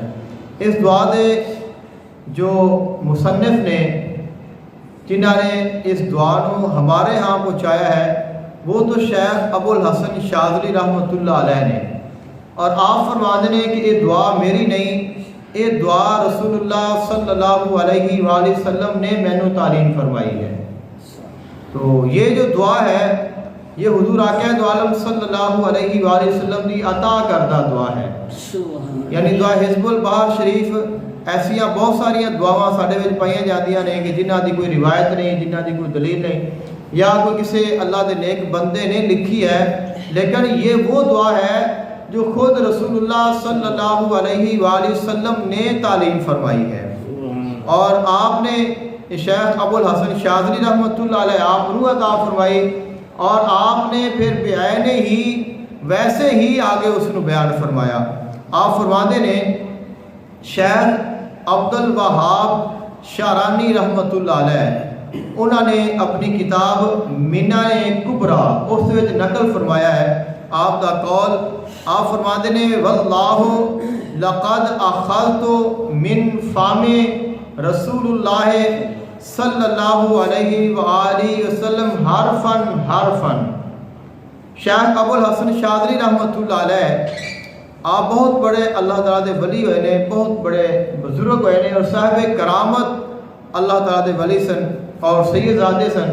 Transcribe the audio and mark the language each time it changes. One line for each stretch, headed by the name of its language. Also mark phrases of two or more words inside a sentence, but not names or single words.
Urdu: اس دعا دے جو مصنف نے، جنہاں نے اس دعا نو ہمارے ہاں پہنچایا ہے، وہ تو شیخ ابو الحسن شاذلی
Arabic: رحمۃ اللہ علیہ
Urdu: نے، اور آپ فرماتے ہیں کہ یہ دعا میری نہیں، یہ دعا رسول اللہ
Arabic: صلی اللہ علیہ وآلہ وسلم
Urdu: نے مینوں تعلیم فرمائی ہے۔ تو یہ جو دعا ہے یہ حضور آقا عالم
Arabic: صلی اللہ علیہ وآلہ وسلم
Urdu: کی عطا کردہ دعا ہے، یعنی دعا حزب البحر شریف
Punjabi: ایسیاں بہت ساریاں دعاواں ساڈے وچ پائیاں جاندیاں نے کہ جنہاں دی کوئی روایت نہیں، جنہاں دی کوئی دلیل نہیں،
Urdu: یا کوئی کسی اللہ دے نیک بندے نے لکھی ہے، لیکن یہ وہ دعا ہے جو خود رسول اللہ
Arabic: صلی اللہ علیہ وآلہ وسلم
Urdu: نے تعلیم فرمائی ہے، اور آپ نے شیخ ابو الحسن شاذلی
Arabic: رحمۃ اللہ علیہ
Urdu: آپ روح عطا فرمائی اور آپ نے پھر بعین ہی ویسے ہی آگے اس کو بیان فرمایا. آپ فرماتے نے شیخ عبد الوہاب شارانی
Arabic: رحمۃ اللہ علیہ
Urdu: انہوں نے اپنی کتاب منن کبریٰ اس وچ نقل فرمایا ہے آپ دا قول. آپ فرماتے نے
Arabic: واللہ لقد اخذت من فم رسول اللہ صلی اللہ علیہ وآلہ وسلم حرفاً.
Punjabi: شیخ ابو الحسن شاذلی
Arabic: رحمۃ اللہ علیہ
Punjabi: آپ بہت بڑے اللہ تعالیٰ دے ولی ہوئے نے, بہت بڑے بزرگ ہوئے نے اور صاحب کرامت اللہ تعالیٰ دے ولی سن اور سید زادے سن.